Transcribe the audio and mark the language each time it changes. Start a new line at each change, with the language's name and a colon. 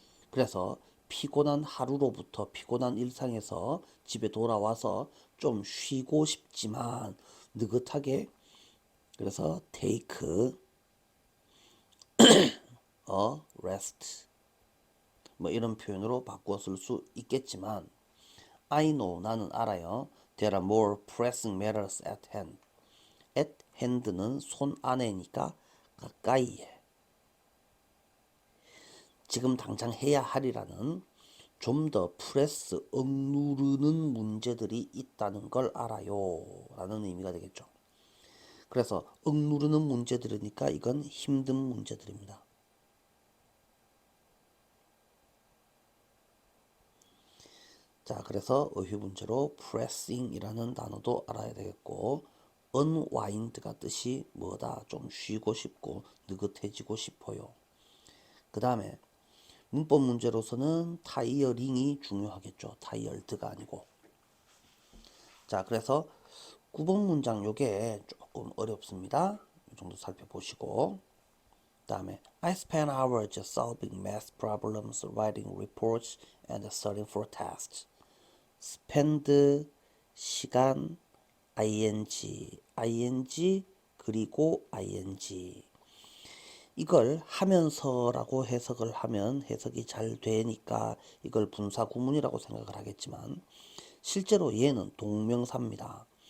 Korean: 그래서 피곤한 하루로부터 피곤한 일상에서 집에 돌아와서 좀 쉬고 싶지만 느긋하게 그래서
English: take a rest
Korean: 뭐 이런 표현으로 바꿔 쓸 수 있겠지만
English: I know
Korean: 나는 알아요.
English: There are more pressing matters at hand.
Korean: at hand는 손 안에니까 가까이에. 지금 당장 해야 하리라는 좀 더 프레스 억누르는 문제들이 있다는 걸 알아요 라는 의미가 되겠죠. 그래서 억누르는 문제들이니까 이건 힘든 문제들입니다. 자, 그래서 어휘문제로 pressing이라는 단어도 알아야 되겠고 unwind가 뜻이 뭐다? 좀 쉬고 싶고 느긋해지고 싶어요. 그 다음에 문법 문제로서는 타이어링이 중요하겠죠. 타이얼드가 아니고. 자, 그래서 9번 문장 요게 조금 어렵습니다. 이 정도 살펴보시고 그 다음에
English: I spend hours solving math problems, writing reports, and studying for tests.
Korean: spend 시간 ing 그리고 ing 이걸 하면서라고 해석을 하면 해석이 잘 되니까 이걸 분사 구문이라고 생각을 하겠지만 실제로 얘는 동명사입니다.